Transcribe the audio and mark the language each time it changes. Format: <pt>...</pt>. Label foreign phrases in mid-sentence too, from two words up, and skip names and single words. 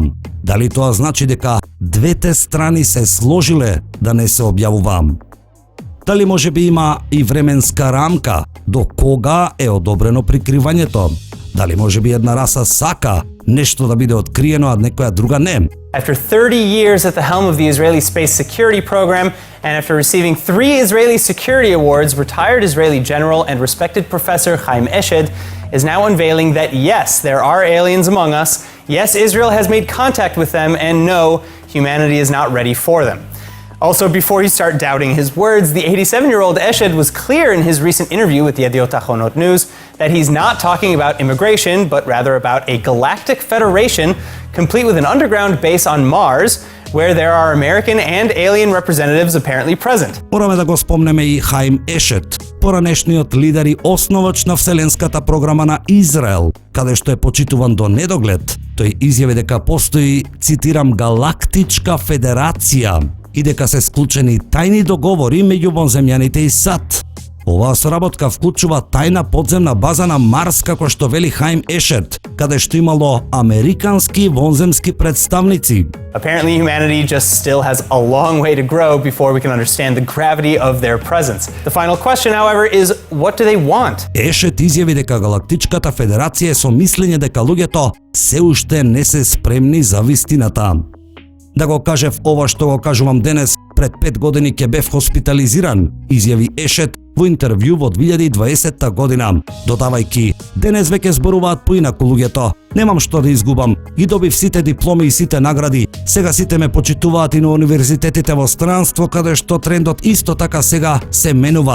<mk>Дали тоа значи дека двете страни се сложиле да не се објавува? Дали може би има и временска рамка до кога е одобрено прикривањето? Дали може би една раса сака нешто да биде откриено, а некоја друга не?</mk> <en>After 30 years at the helm of the Israeli space security program, and after receiving 3 Israeli security awards, retired Israeli general and respected professor Chaim Eshed is now unveiling that yes, there are aliens among us, yes, Israel has made contact with them, and no, humanity is not ready for them. Also, before you start doubting his words, the 87-year-old Eshed was clear in his recent interview with Yediot Ahronot News that he's not talking about immigration, but rather about a galactic federation complete with an underground base on Mars, where there are American and alien representatives apparently present.</en> <mk>Мораме да го спомнеме и Хаим Ешет, поранешниот лидер и основач на Вселенската програма на Израел, каде што е почитуван до недоглед. Тој изјави дека постои, цитирам, галактичка федерација и дека се склучени тајни договори меѓу вонземјаните и САД. Оваа соработка вклучува тајна подземна база на Марс, како што вели Хаим Ешет, каде што имало американски вонземски представници. Apparently, humanity just still has a long way to grow before we can understand the gravity of their presence. The final question, however, is what do they want? Ешет изјави дека Галактичката федерација е со мислење дека луѓето се уште не се спремни за вистината. Да го кажев ова што го кажувам денес, пред 5 години ќе бев хоспитализиран, изјави Ешет во интервју во 2020 година, додавајќи: денес веќе зборуваат поинаку луѓето, немам што да изгубам, ги добив сите дипломи и сите награди, сега сите ме почитуваат и на универзитетите во странство, каде што трендот исто така сега се менува.</mk>